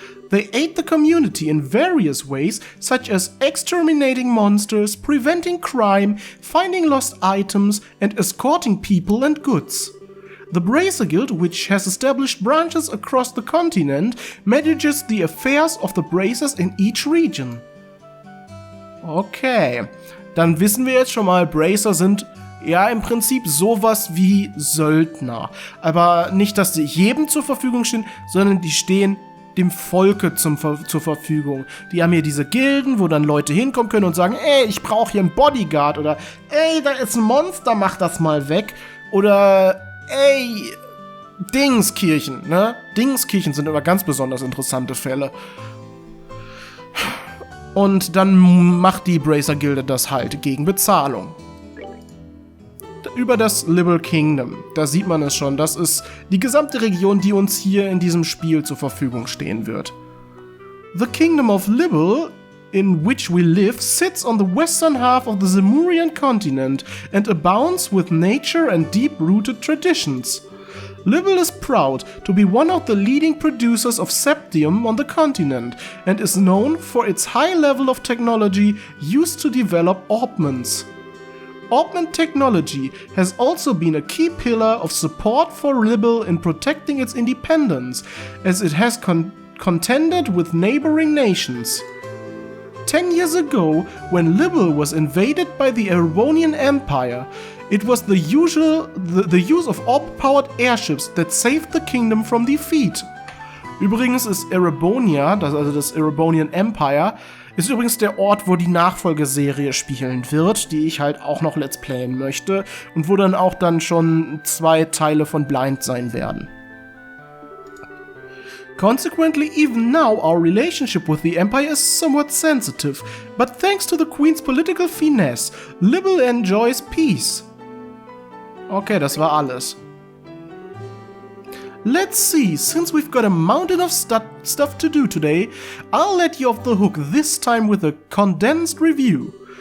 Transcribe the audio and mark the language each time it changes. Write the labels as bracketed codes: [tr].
[en] They aid the community in various ways, such as exterminating monsters, preventing crime, finding lost items, and escorting people and goods. The Bracer-Gilde, which has established branches across the continent, manages the affairs of the Bracers in each region. [de] Okay, dann wissen wir jetzt schon mal, Bracer sind ja im Prinzip sowas wie Söldner. Aber nicht, dass die jedem zur Verfügung stehen, sondern die stehen dem Volke zur Verfügung. Die haben hier diese Gilden, wo dann Leute hinkommen können und sagen, ey, ich brauche hier einen Bodyguard oder ey, da ist ein Monster, mach das mal weg. Oder ey, Dingskirchen, ne? Dingskirchen sind immer ganz besonders interessante Fälle. Und dann macht die Bracer-Gilde das halt gegen Bezahlung. Über das Libel Kingdom, da sieht man es schon, das ist die gesamte Region, die uns hier in diesem Spiel zur Verfügung stehen wird. [en] The Kingdom of Libel, in which we live, sits on the western half of the Zemurian continent and abounds with nature and deep-rooted traditions. Libel is proud to be one of the leading producers of septium on the continent and is known for its high level of technology used to develop orbments. Orbment technology has also been a key pillar of support for Libel in protecting its independence, as it has contended with neighboring nations. 10 years ago, when Libel was invaded by the Erebonian Empire, it was the use of orb-powered airships that saved the kingdom from defeat. [de] Übrigens ist Erebonia, also das Erebonian Empire, ist übrigens der Ort, wo die Nachfolgeserie spielen wird, die ich halt auch noch let's playen möchte und wo dann auch schon 2 Teile von Blind sein werden. [en] Consequently, even now our relationship with the Empire is somewhat sensitive, but thanks to the Queen's political finesse, Libel enjoys peace. [de] Okay, das war alles. [en] Let's see, since we've got a mountain of stuff to do today, I'll let you off the hook this time with a condensed review.